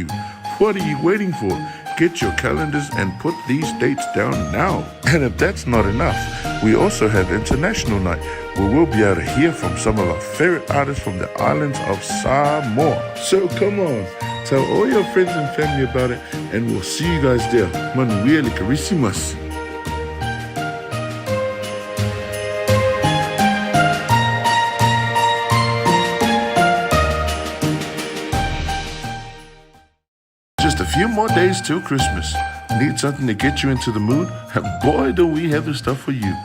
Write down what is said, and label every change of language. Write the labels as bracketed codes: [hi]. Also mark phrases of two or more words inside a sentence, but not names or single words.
[en] What are you waiting for? Get your calendars and put these dates down now. And if that's not enough, we also have International Night, where we'll be able to hear from some of our favorite artists from the islands of Samoa. So come on, tell all your friends and family about it, and we'll see you guys there. [sm] Manuia le Carisimas. [en] Just a few more days till Christmas. Need something to get you into the mood? Boy, do we have the stuff for you.